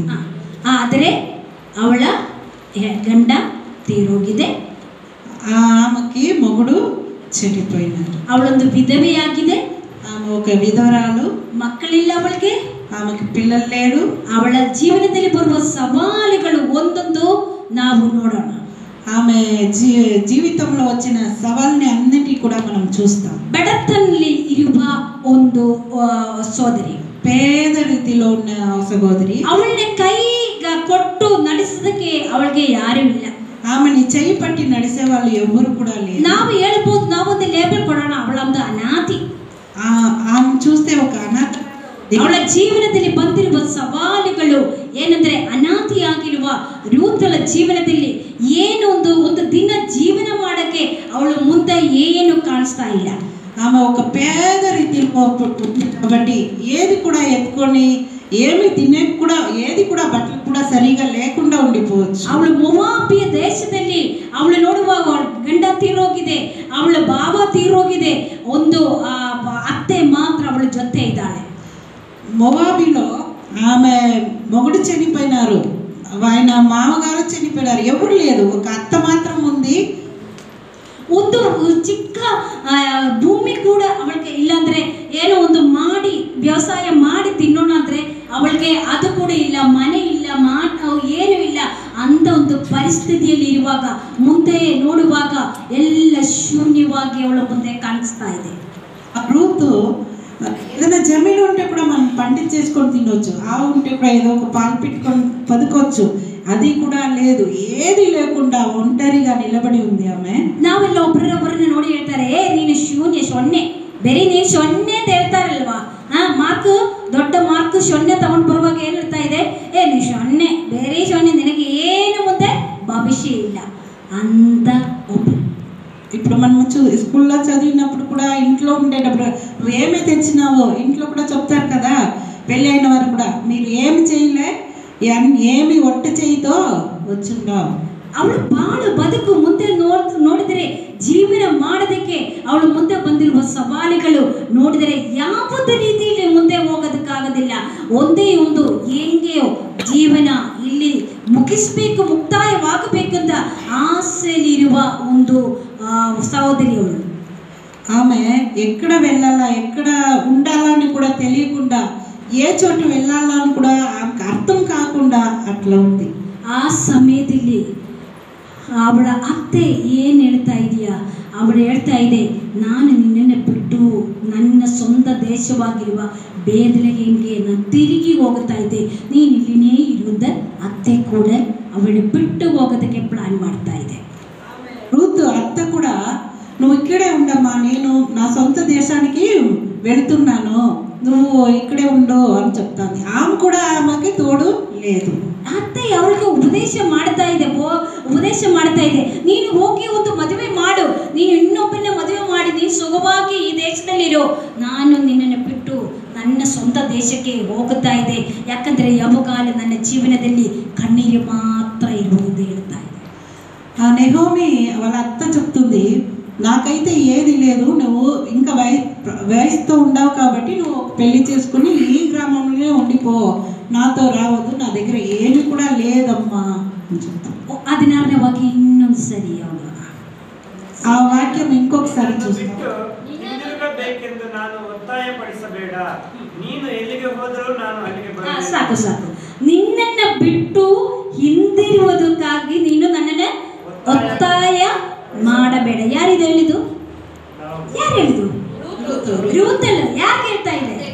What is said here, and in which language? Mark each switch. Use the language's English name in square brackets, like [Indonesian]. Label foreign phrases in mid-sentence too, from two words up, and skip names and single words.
[Kannada] ಆದರೆ ಅವಳ ಗಂಡ ತೀರೋಗಿದೆ. [Telugu] ఆమెకి మొగుడు చనిపోయినారు. [Kannada] ಅವಳೊಂದು ವಿಧವೆಯಾಗಿದೆ. [Telugu] ఆమె ఒక విధవరాలు. [Kannada] ಮಕ್ಕಳಿಲ್ಲ ಅವಳಿಗೆ. [Telugu] ఆమెకి పిల్లలు లేడు. [Kannada] ಅವಳ ಜೀವನದಲ್ಲಿ ಬರುವ ಸವಾಲುಗಳು ಒಂದೊಂದು ನಾವು ನೋಡೋಣ. [Telugu] ఆమె జీవితంలో వచ్చిన సవాల్ని అన్నిటి కూడా మనం చూస్తాం. [Kannada] ಬಡತನಲ್ಲಿ ಇರುವ ಒಂದು ಸೋದರಿ, [Telugu] పేద రీతిలో ఉన్న సహోదరి. [Kannada] ಅವಳನ್ನ ಕೈ ಕೊಟ್ಟು ನಡೆಸೋದಕ್ಕೆ ಅವಳಿಗೆ ಯಾರೂ ಇಲ್ಲ. [Telugu] ఆమెని చేయి పట్టి నడిసే వాళ్ళు ఎవరు కూడా లేరు. [Kannada] ನಾವು ಹೇಳ್ಬೋದು, ನಾವೊಂದು ಲೇಬಲ್ ಕೊಡೋಣ, ಅವಳೊಂದು ಅನಾಥಿ. [Telugu] ఆమె చూస్తే ఒక అనాథ. [Kannada] ಅವಳ ಜೀವನದಲ್ಲಿ ಬಂದಿರುವ ಸವಾಲುಗಳು ಏನಂದ್ರೆ, ಅನಾಥಿಯಾಗಿರುವ ರೂತಳ ಜೀವನದಲ್ಲಿ ಏನು ಒಂದು ದಿನ ಜೀವನ ಮಾಡಕ್ಕೆ ಅವಳು ಮುಂದೆ ಏನು ಕಾಣಿಸ್ತಾ ಇಲ್ಲ. [Telugu] ఆమె ఒక పేద రీతిలో కాబట్టి ఏది కూడా ఎత్తుకొని ఏమి తినే కూడా ఏది కూడా బట్టలు కూడా సరిగా లేకుండా ఉండిపోవచ్చు. [Kannada] ಅವಳು ಮೊವಾಬಿಯ ದೇಶದಲ್ಲಿ ಅವಳು ನೋಡುವಾಗ ಗಂಡ ತೀರೋಗಿದೆ, ಅವಳ ಭಾವ ತೀರೋಗಿದೆ, ಒಂದು ಅತ್ತೆ ಮಾತ್ರ ಅವಳ ಜೊತೆ ಇದ್ದಾಳೆ. [Telugu] మొవాబిలో ఆమె మొగుడు చనిపోయినారు, ఆయన మామగారు చనిపోయినారు, ఎవరు లేదు, ఒక అత్త మాత్రం ఉంది. [Kannada] ಒಂದು ಚಿಕ್ಕ ಭೂಮಿ ಕೂಡ ಅವಳಿಗೆ ಇಲ್ಲಾಂದ್ರೆ ಏನೋ ಒಂದು ಮಾಡಿ ವ್ಯವಸಾಯ ಮಾಡಿ ತಿನ್ನೋಣ ಅಂದ್ರೆ ಅವಳಿಗೆ ಅದು ಕೂಡ ಇಲ್ಲ, ಮನೆ ಇಲ್ಲ, ಏನು ಇಲ್ಲ ಅಂತ ಒಂದು ಪರಿಸ್ಥಿತಿಯಲ್ಲಿ ಇರುವಾಗ ಮುಂದೆ ನೋಡುವಾಗ ಎಲ್ಲ ಶೂನ್ಯವಾಗಿ ಅವಳ ಮುಂದೆ ಕಾಣಿಸ್ತಾ ಇದೆ. [Telugu] రూతు ఏదైనా జమీను ఉంటే కూడా మనం పండించేసుకొని తినవచ్చు, ఆవు ఉంటే కూడా ఏదో ఒక పాలు పెట్టుకొని బతకొచ్చు, అది కూడా లేదు, ఏది లేకుండా ఒంటరిగా నిలబడి ఉంది ಆಮೆ. [Kannada] ನಾವೆಲ್ಲ ಒಬ್ಬರನ್ನ ನೋಡಿ ಹೇಳ್ತಾರೆ, ನೀನು ಶೂನ್ಯ, ಸೊನ್ನೆ, ಬೇರೆ ನೀನು ಸೊನ್ನೆ ಅಂತ ಹೇಳ್ತಾರಲ್ವಾ. ಮಾರ್ಕ್ ದೊಡ್ಡ ಮಾರ್ಕ್ ಸೊನ್ನೆ ತಗೊಂಡು ಬರುವಾಗ ಏನು ಹೇಳ್ತಾ ಇದೆ, ನೀನು ಸೊನ್ನೆ, ಬೇರೆ ಸೊನ್ನೆ, ನಿನಗೆ ಏನು ಮುಂದೆ ಭವಿಷ್ಯ ಇಲ್ಲ ಅಂತ ಒಬ್ಬರು. [Telugu] ఇప్పుడు మనం స్కూల్లో చదివినప్పుడు కూడా ఇంట్లో ఉండేటప్పుడు నువ్వు ఏమి తెచ్చినావో ఇంట్లో కూడా చెప్తారు కదా, పెళ్ళి అయిన వారు కూడా మీరు ఏమి చేయలే, ఏమి ಒಟ್ಟ చేయితో వచ్చుండావు. [Kannada] ಅವಳು ಬಾಳು ಬದುಕು ಮುಂದೆ ನೋಡಿದರೆ ಜೀವನ ಮಾಡೋದಕ್ಕೆ ಅವಳು ಮುಂದೆ ಬಂದಿರುವ ಸವಾಲುಗಳು ನೋಡಿದರೆ ಯಾವುದೇ ರೀತಿಯಲ್ಲಿ ಮುಂದೆ ಹೋಗೋದಕ್ಕಾಗೋದಿಲ್ಲ. ಒಂದೇ ಒಂದು ಹೆಂಗೆಯೋ ಜೀವನ ಇಲ್ಲಿ ಮುಗಿಸ್ಬೇಕು, ಮುಕ್ತಾಯವಾಗಬೇಕಂತ ఆశలిರುವ ಒಂದು సహోదరి ಅವಳು. [Telugu] ఆమె ఎక్కడ వెళ్ళాలా, ఎక్కడ ఉండాలని కూడా తెలియకుండా, ఏ చోటు వెళ్ళాలని కూడా ఆమెకు అర్థం కాకుండా అట్లా ఉంది. [Kannada] ಆ ಸಮಯದಲ್ಲಿ ಅವಳ ಅತ್ತೆ ಏನು ಹೇಳ್ತಾ ಇದೆಯಾ, ಅವಳು ಹೇಳ್ತಾ ಇದೆ, ನಾನು ನಿನ್ನನ್ನು ಬಿಟ್ಟು ನನ್ನ ಸ್ವಂತ ದೇಶವಾಗಿರುವ ಬೇದಲೆಗೆ ನಾನು ತಿರುಗಿ ಹೋಗ್ತಾ ಇದ್ದೆ, ನೀನು ಇಲ್ಲಿನೇ ಇರುವುದ. ಅತ್ತೆ ಕೂಡ ಅವಳು ಬಿಟ್ಟು ಹೋಗೋದಕ್ಕೆ ಪ್ಲಾನ್ ಮಾಡ್ತಾ ಇದೆ. [Telugu] రూతు అత్త కూడా నువ్వు ఇక్కడే ఉండమ్మా, నేను నా సొంత దేశానికి వెళ్తున్నాను, నువ్వు ఇక్కడే ఉండు అని చెప్తాంది. ఆమె కూడా ఆమెకి తోడు లేదు. [Kannada] ಅತ್ತೆ ಅವಳಿಗೆ ಉಪದೇಶ ಮಾಡ್ತಾ ಇದೆ, ನೀನು ಹೋಗಿ ಒಂದು ಮದುವೆ ಮಾಡು, ನೀನು ಇನ್ನೊಬ್ಬನ ಮದುವೆ ಮಾಡಿ ನೀನು ಸುಖವಾಗಿ ಈ ದೇಶದಲ್ಲಿರೋ, ನಾನು ನಿನ್ನನ್ನು ಬಿಟ್ಟು ನನ್ನ ಸ್ವಂತ ದೇಶಕ್ಕೆ ಹೋಗುತ್ತಾ ಇದೆ, ಯಾಕಂದ್ರೆ ಯಾವಾಗಾಲ ನನ್ನ ಜೀವನದಲ್ಲಿ ಕಣ್ಣೀರು ಮಾತ್ರ ಇರುವುದು ಹೇಳ್ತಾ ಇದೆ. [Telugu] ఆ నెహోమి వాళ్ళ అత్త చెప్తుంది, నాకైతే ఏది లేదు, నువ్వు ఇంకా వయసుతో ఉండవు కాబట్టి నువ్వు పెళ్లి చేసుకుని ఈ గ్రామంలోనే ఉండిపో, నాతో రావద్దు, నా దగ్గర ఏమి కూడా లేదమ్మా అని చెప్తాను. [Kannada] 16ನೇ ವಾಕ್ಯ ಇನ್ನೊಂದು ಸರಿ [Telugu] ఆ వాక్యం ఇంకొకసారి చూస్తాను. [Kannada] ಹಿಂದಿರುಗಬೇಕೆಂದು ನಾನು ಒತ್ತಾಯಪಡಿಸಬೇಡ, ನೀನು ಎಲ್ಲಿಗೆ ಹೋದರೂ ನಾನು ಅಲ್ಲಿಗೆ ಬರುತ್ತೇನೆ. ಸಾಕು ಸಾಕು, ನಿನ್ನನ್ನು ಬಿಟ್ಟು ಹಿಂದಿರುವುದಕ್ಕಾಗಿ ನೀನು ನನ್ನನ್ನು ಒತ್ತಾಯ ಮಾಡಬೇಡ. ಯಾರಿದು ಹೇಳಿದ್ದು? ಯಾರು ಹೇಳಿದ್ದು? ರೂತ್ ಅಲ್ಲ, ಯಾರು ಹೇಳ್ತಾ ಇದೆ?